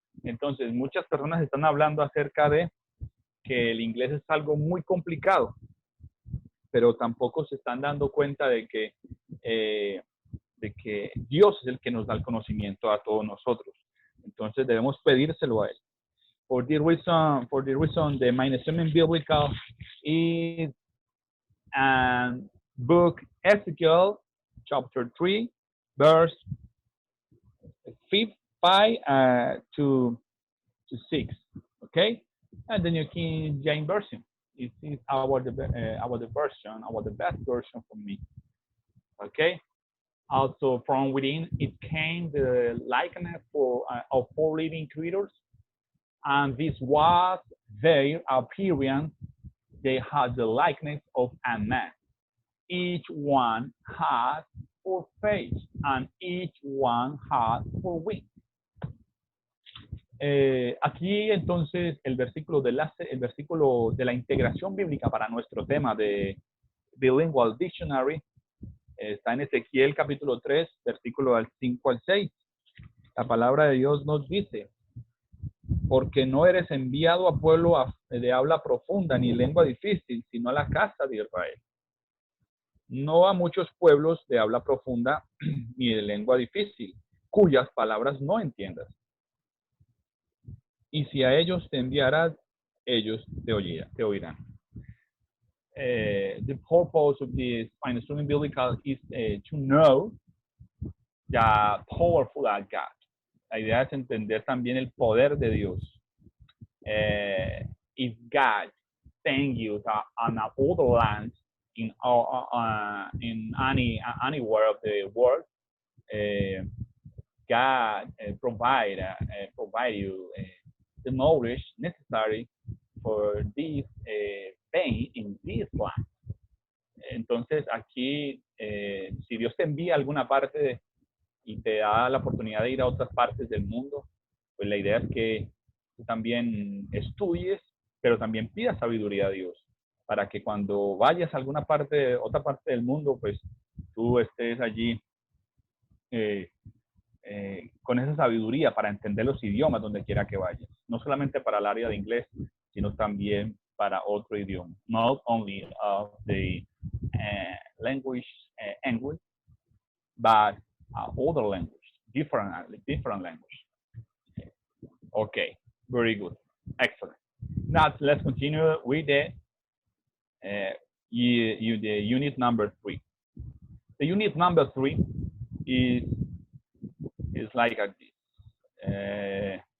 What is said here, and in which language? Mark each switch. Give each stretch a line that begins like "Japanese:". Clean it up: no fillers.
Spanish: Entonces, muchas personas están hablando acerca de que el inglés es algo muy complicado, pero tampoco se están dando cuenta de que Dios es el que nos da el conocimiento a todos nosotros. Entonces debemos pedírselo a él.
English: For the reason, the mainstream biblical is book Ezekiel chapter 3, verse 5 to 6. Okay, and the New King James Version. It is the best version for me. Okay. Also, from within it came the likeness of 4 living creatures, and this was their appearance. They had the likeness of a man. Each one had 4 faces, and each one had 4 wings.
Spanish: Aquí entonces el versículo de la integración bíblica para nuestro tema de Bilingual Dictionary está en Ezequiel capítulo 3, versículo del 5 al 6. La palabra de Dios nos dice: porque no eres enviado a pueblo de habla profunda ni lengua difícil, sino a la casa de Israel. No a muchos pueblos de habla profunda ni de lengua difícil, cuyas palabras no entiendas. Y si a ellos te enviaras, ellos te oirán.
English: The purpose of this final student biblical is to know the powerful God.
Spanish: La idea es entender también el poder de Dios.
English: If God send you to on other lands in anywhere of the world, uh, God provide you the knowledge necessary for this pain in this land.
Spanish: Entonces aquí, si Dios te envía a alguna parte y te da la oportunidad de ir a otras partes del mundo, pues la idea es que tú también estudies, pero también pidas sabiduría a Dios, para que cuando vayas a alguna parte, otra parte del mundo, pues tú estés allí eh, con esa sabiduría para entender los idiomas donde quiera que vayas, no solamente para el área de inglés, sino también para otro idioma,
English: not only of the language, English, but other language, different language. Okay, very good, excellent. Now let's continue with the unit number 3. The unit number 3 is like this.